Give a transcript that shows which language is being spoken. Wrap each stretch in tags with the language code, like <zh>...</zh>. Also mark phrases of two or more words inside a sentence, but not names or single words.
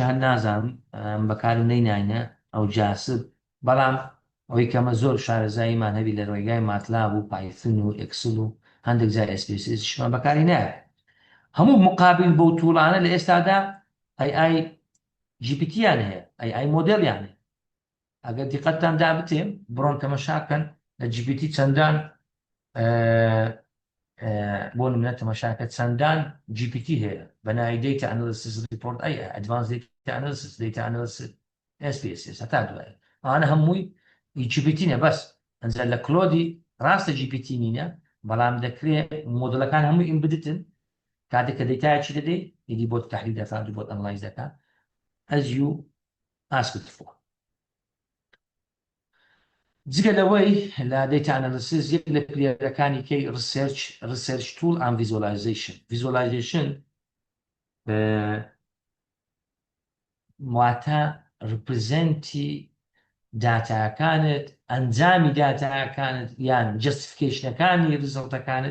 <ckb>هەر نازانم بەکارم نەیناینە ئەو جاسب بەڵام ئەوەی کەمە زۆر شارەزاییمان هەبی لە ڕێگای ماتلاب و پایتۆن و ئەکسل و هەندێک جای SPSS شمان بەکاری نایە هەموو مقابل بەو توڵانە لە ئێستادا AI GPT یان هەیە AI مۆدل یان هەیە ئەگەر دیقەتتان دابتێ بڕۆن تەمەشاکەن لە GPT چەندان بۆ نمونە تەمەشاکە چەندان GPT هەیە بەناوی</ckb> <en>Data Analysis Report Advanced Data Analysis Data Analysis SPSS</en> <ckb>هەتا دوایە ئەوانە هەمووی GPT نە بەس ئەنجا لە کلۆدی ڕاستە GPT نینە بەڵام دەکرێت مۆدلەکان هەمووی ئیمبدتن کاتێک کە دەیتایەکی دەدەی ئیدی بۆ تحلیل دەکات و بۆ ئەناڵایز دەکات</ckb> <en>as you asked for.</en> <ckb>جگە لەوەی لە</ckb> <en>Data Analysis</en> <ckb>یەک لە پلێرەکانی کەی</ckb> <en>Research Tool and Visualization</en> <ckb>واتە ڕپرزەنتی داتاکانت ئەنجامی داتاکانت یان جستفیکیشنەکانی ریزڵتەکانت</ckb>